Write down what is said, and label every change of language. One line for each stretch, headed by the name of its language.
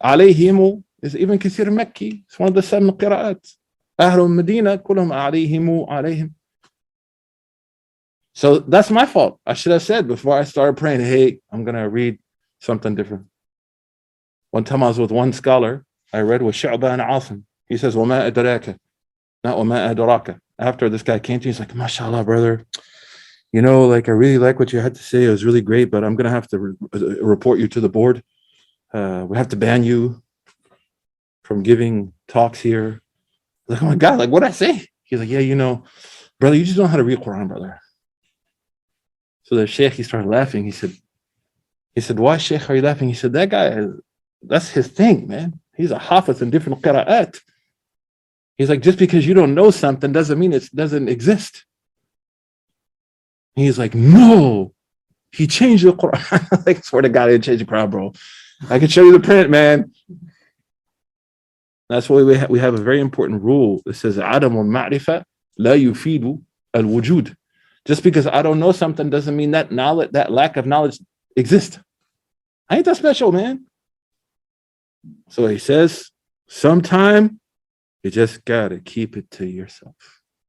English: Alayhimu is even Kathir Makki. It's one of the 7 qira'at. Ahlul Medina, kulhum alayhimu alayhim. So that's my fault. I should have said before I started praying, hey, I'm going to read something different. One time I was with one scholar, I read with Shu'bah and Asim. He says, وَمَا أَدْرَاكَ, not وَمَا أَدْرَاكَ. After this guy came to me, he's like, mashallah, brother. You know, like, I really like what you had to say. It was really great, but I'm going to have to report you to the board. We have to ban you from giving talks here. I'm like, oh my God, like, what'd I say? He's like, yeah, you know, brother, you just don't know how to read Quran, brother. So the Sheikh, he started laughing. He said, why, Sheikh, are you laughing? He said, that guy, that's his thing, man. He's a hafiz in different qira'at. He's like, just because you don't know something doesn't mean it doesn't exist. He's like, no, he changed the Quran. Like, I swear to God, he didn't change the Quran, bro. I can show you the print, man. That's why we have a very important rule.
Arabic: It says, عدم المعرفة لا يفيد الوجود.
English: Just because I don't know something doesn't mean that knowledge, that lack of knowledge exists. I ain't that special, man. So he says, sometime you just gotta keep it to yourself.